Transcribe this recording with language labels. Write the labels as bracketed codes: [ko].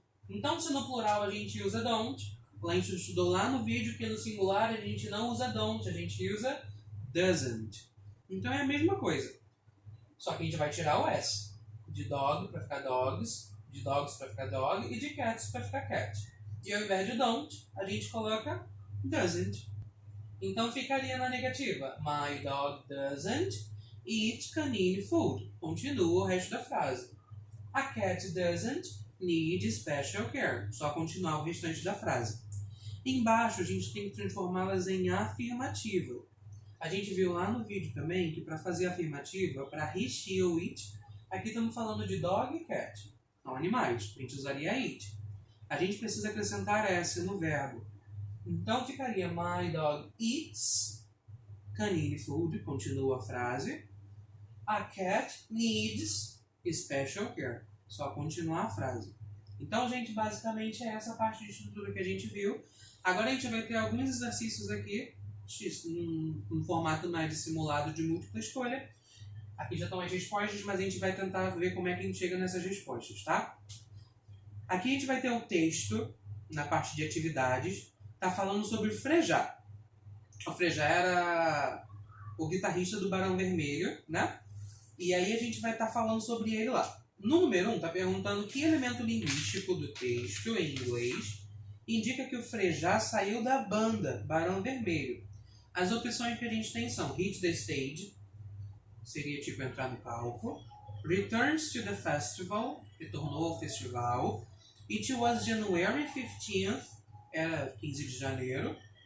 [pt] Então, se no plural a gente usa don't, a gente estudou lá no vídeo que no singular a gente não usa don't, a gente usa doesn't. Então é a mesma coisa. Só que a gente vai tirar o S. De dog para ficar dogs, de dogs para ficar dog e de cats para ficar cat. E ao invés de don't, a gente coloca doesn't. Então ficaria na negativa. [en] My dog doesn't eat canine food. [pt] Continua o resto da frase. [en] A cat doesn't need special care. [pt] Só continuar o restante da frase. Embaixo a gente tem que transformá-las em afirmativa. A gente viu lá no vídeo também que para fazer afirmativa, para he, she ou it, aqui estamos falando de dog e cat. São animais, a gente usaria it. A gente precisa acrescentar S no verbo. Então ficaria [en] My dog eats canine food, [pt] continua a frase. [en] A cat needs special care. [pt] Só continuar a frase. Então, gente, basicamente é essa parte de estrutura que a gente viu. Agora a gente vai ter alguns exercícios aqui, num formato mais de simulado de múltipla escolha. Aqui já estão as respostas, mas a gente vai tentar ver como é que a gente chega nessas respostas, tá? Aqui a gente vai ter o texto, na parte de atividades, tá falando sobre frejar. O frejar era o guitarrista do Barão Vermelho, né? E aí a gente vai estar falando sobre ele lá. No número 1, tá perguntando que elemento linguístico do texto, em inglês, indica que o frejar saiu da banda Barão Vermelho. As opções que a gente tem são [en] hit the stage, [pt] seria tipo entrar no palco, [en] returns to the festival, [pt] retornou ao festival. [en] It was January 15th, [pt] era 15 de janeiro.